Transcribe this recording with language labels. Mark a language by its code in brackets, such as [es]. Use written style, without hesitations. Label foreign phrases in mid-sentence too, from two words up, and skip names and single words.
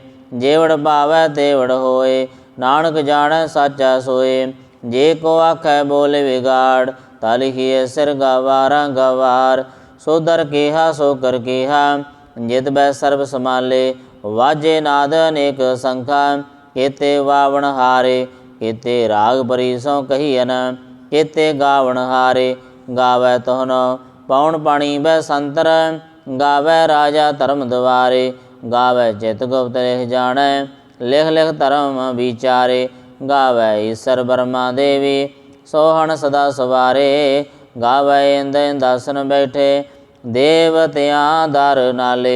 [pa] ਜੇਵੜ ਭਾਵੈ ਤੇਵੜ ਹੋਏ। ਨਾਨਕ ਜਾਣੈ ਸਾਚਾ ਸੋਏ। ਜੇ ਕੋ ਆਖੈ ਬੋਲੇ ਵਿਗਾੜ। ਤਾ ਲਿਖੀਏ ਸਿਰ ਗਵਾਰਾਂ ਗਵਾਰ। ਸੋ ਦਰ ਕਿਹਾ ਸੋ ਕਰ ਕਿਹਾ। ਜਿਤ ਬੈ ਸਰਬ ਸਮਾਲੇ। ਵਾਜੇ ਨਾਦ ਅਨੇਕ ਸੰਖਾ ਕੇਤੇ ਵਾਵਣ ਹਾਰੇ। ਕੇਤੇ ਰਾਗ ਪਰੀ ਸੋ ਕਹੀਅਨ ਕੇਤੇ ਗਾਵਣ ਹਾਰੇ। ਗਾਵੈ ਤੋਹਨ ਪੌਣ ਪਾਣੀ ਬਸੰਤਰ ਗਾਵੈ ਰਾਜਾ ਧਰਮ ਦੁਆਰੇ। ਗਾਵੈ ਚਿਤ ਗੁਪਤ ਲਿਖ ਜਾਣੈ ਲਿਖ ਲਿਖ ਧਰਮ ਵਿਚਾਰੇ। ਗਾਵੈ ਈਸ਼ਵਰ ਬ੍ਰਹਮਾ ਦੇਵੀ ਸੋਹਨ ਸਦਾ ਸਵਾਰੇ। ਗਾਵੈ ਇੰਦ ਇੰਦਾਸਨ ਬੈਠੇ ਦੇਵਤਿਆਂ ਦਰ ਨਾਲੇ।